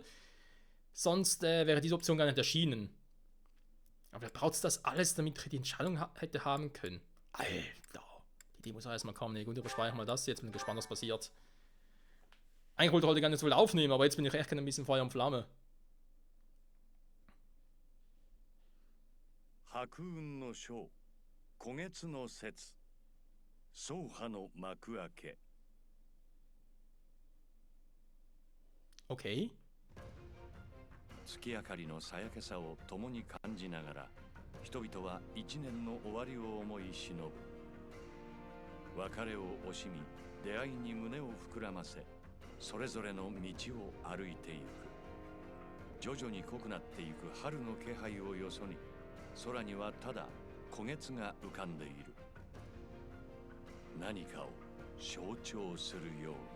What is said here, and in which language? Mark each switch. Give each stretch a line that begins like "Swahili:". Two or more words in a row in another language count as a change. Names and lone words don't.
German: Sonst wäre diese Option gar nicht erschienen. Aber vielleicht braucht es das alles, damit ich die Entscheidung hätte haben können. Alter, die Idee muss auch erstmal kommen. Nee, gut, überspeichern mal das jetzt, bin gespannt, was passiert. Eigentlich wollte ich heute gar nicht so viel aufnehmen, aber jetzt bin ich echt ein bisschen Feuer und Flamme.
Japanese: 白雲の章古月の節宗派の幕開け
German: Okay.
Japanese: 月明かりのさやけさを共に感じながら人々は一年の終わりを思い忍ぶ別れを惜しみ出会いに胸を膨らませそれぞれの道を歩いていく徐々に濃くなっていく春の気配をよそに空にはただ古月が浮かんでいる何かを象徴するように